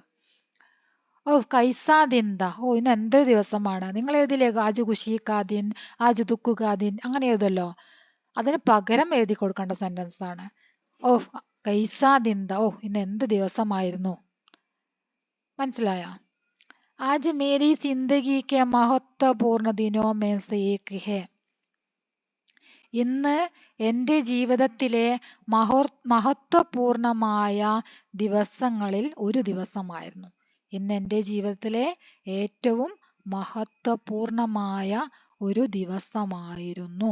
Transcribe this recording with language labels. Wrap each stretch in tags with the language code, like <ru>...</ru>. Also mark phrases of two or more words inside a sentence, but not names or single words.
<hi>ओ कैसा दिन था,</hi> <ml>ഓ ഇന്ന് എന്ത് ദിവസമാണ്, നിങ്ങൾ എഴുതില്ലേ</ml> <hi>आज खुशी का दिन, आज दुख का दिन,</hi> <ml>അങ്ങനെ എഴുതല്ലോ, അതിന് പകരം എഴുതി കൊടുക്കേണ്ട സെന്റൻസ് ആണ്</ml> <hi>ओ कैसा दिन था,</hi> <ml>ഓ ഇന്ന് എന്ത് ദിവസമായിരുന്നു. മനസ്സിലായോ?</ml> <hi>आज मेरी जिंदगी के महत्वपूर्ण दिनों में से एक है,</hi> <ml>ഇന്ന് എൻ്റെ ജീവിതത്തിലെ മഹത്വപൂർണമായ ദിവസങ്ങളിൽ ഒരു ദിവസമായിരുന്നു. ഇന്ന് എൻ്റെ ജീവിതത്തിലെ ഏറ്റവും മഹത്വപൂർണമായ ഒരു ദിവസമായിരുന്നു.</ml>